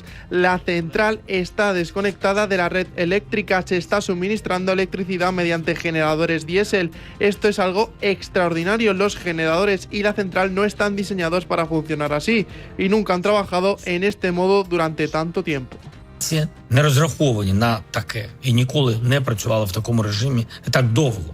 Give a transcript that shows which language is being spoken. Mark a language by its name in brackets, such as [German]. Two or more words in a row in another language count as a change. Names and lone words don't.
[Spanish] La central está desconectada de la red eléctrica, se está suministrando electricidad mediante generadores diésel. Esto es algo extraordinario. Los generadores y la central no están diseñados para funcionar así y nunca han trabajado en este modo durante tanto tiempo. [Ukrainian] Не розраховані на таке і ніколи не працювали в такому режимі так довго.